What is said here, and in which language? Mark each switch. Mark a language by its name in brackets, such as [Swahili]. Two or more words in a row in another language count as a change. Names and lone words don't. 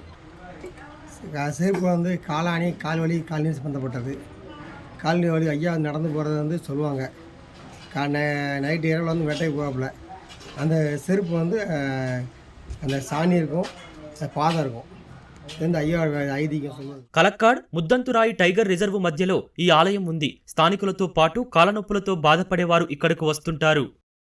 [Tamil] செருப்பு வந்து காலாணி கால்வலி கால்நீர் சம்மந்தப்பட்டது. கால்நீர் வலி ஐயா நடந்து போகிறது வந்து சொல்லுவாங்க. நைட்டு இரவில் வந்து வேட்டைக்கு போவாப்புல. அந்த செருப்பு வந்து அந்த சாணி இருக்கும், பாதம் இருக்கும். [Telugu] కలక్కాడ్, ముద్దంతురాయి టైగర్ రిజర్వ్ మధ్యలో ఈ ఆలయం ఉంది. స్థానికులతో పాటు కాళ్ళనొప్పులతో బాధపడేవారు ఇక్కడకు వస్తుంటారు.